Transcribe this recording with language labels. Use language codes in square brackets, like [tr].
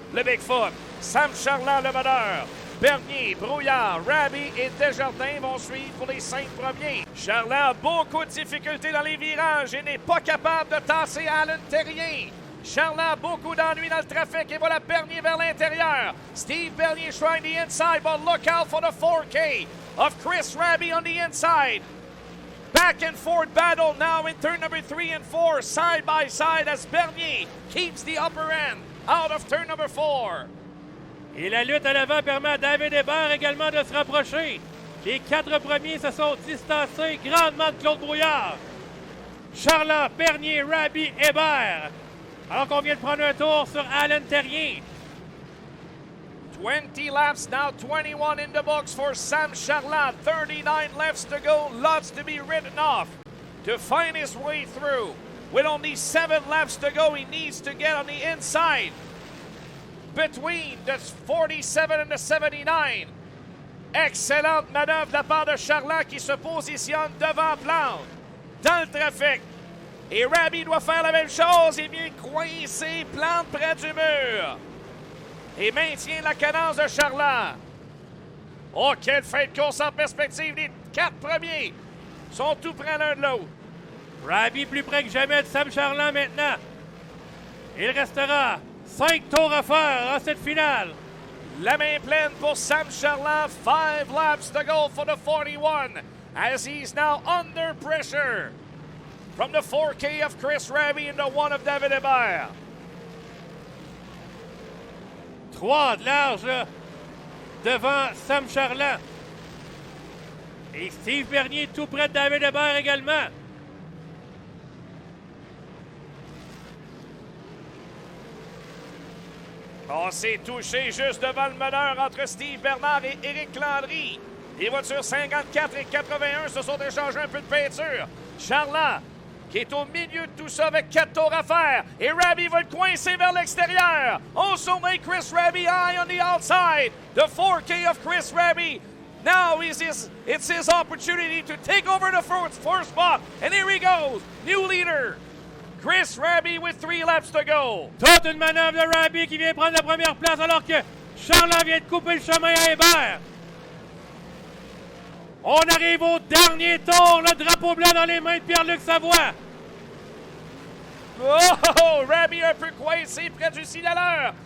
[fr] Le Bigfoot, Sam Charland le meneur. Bernier, Brouillard, Raby et Desjardins vont suivre pour les 5 premiers. Charland a beaucoup de difficultés dans les virages et n'est pas capable de tasser Alan Terrien. Charland a beaucoup d'ennuis dans le trafic et voilà Bernier vers l'intérieur. [en] Steve Bernier trying the inside, but look out for the 4K of Chris Raby on the inside. Back and forth battle now in turn number 3 and 4, side by side as Bernier keeps the upper end out of turn number 4. [fr] Et la lutte à l'avant permet à David Hébert également de se rapprocher. Les 4 premiers se sont distancés grandement de Claude Brouillard. Charland, Bernier, Raby, Hébert. Alors qu'on vient de prendre un tour sur Alan Terrien. [en] 20 laps now, 21 in the books for Sam Charland. 39 laps to go, lots to be written off to find his way through. With only 7 laps to go, he needs to get on the inside between the 47 and the 79. [fr] Excellente manœuvre de la part de Charland qui se positionne devant Plante dans le trafic. Et Raby doit faire la même chose. Il vient coincer Plante près du mur. Et maintient la cadence de Charland. Oh, quelle fin de course en perspective. Les 4 premiers sont tout près l'un de l'autre. Raby plus près que jamais de Sam Charland maintenant. Il restera 5 tours à faire en cette finale. La main pleine pour Sam Charland. [en] 5 laps to go for the 41 as he's now under pressure from the 4K of Chris Raby and the 1 of David Hébert. [fr] 3 de large là, devant Sam Charland. Et Steve Bernier tout près de David Hébert également. On s'est touché juste devant le meneur entre Steve Bernard et Éric Landry. Les voitures 54 et 81 se sont échangées un peu de peinture. Charland, qui est au milieu de tout ça avec 4 tours à faire. Et Raby va le coincer vers l'extérieur. [en] Also make Chris Raby high on the outside. The 4K of Chris Raby. Now it's his opportunity to take over the first spot. And here he goes. New leader. Chris Raby with 3 laps to go. [fr] Toute une manœuvre de Raby qui vient prendre la première place alors que Charland vient de couper le chemin à Hébert. On arrive au dernier tour, le drapeau blanc dans les mains de Pierre-Luc Savoie. Oh, Raby un peu coincé près du signaleur.